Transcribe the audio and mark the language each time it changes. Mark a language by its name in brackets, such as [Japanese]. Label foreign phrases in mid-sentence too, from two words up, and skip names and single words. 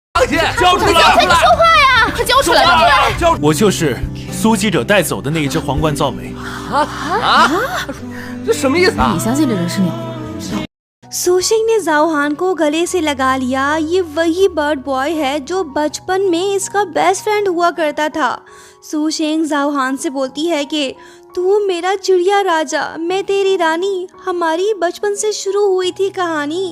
[Chinese] 去，交出来！说话呀，快交出来！我就是苏记者带走的那一只皇冠造美。这什么意思啊？你相信这人是鸟？ [Hindi] सूशिंग ने जाओहान को गले से लगा लिया। ये वही [English] bird boy [Hindi] है जो बचपन में इसका [English] best friend [Hindi] हुआ करता था। सूशिंग जाओहान से बोलती है कि तू मेरा चिड़िया राजा, मैं तेरी रानी, हमारी बचपन से शुरू हुई थी कहानी।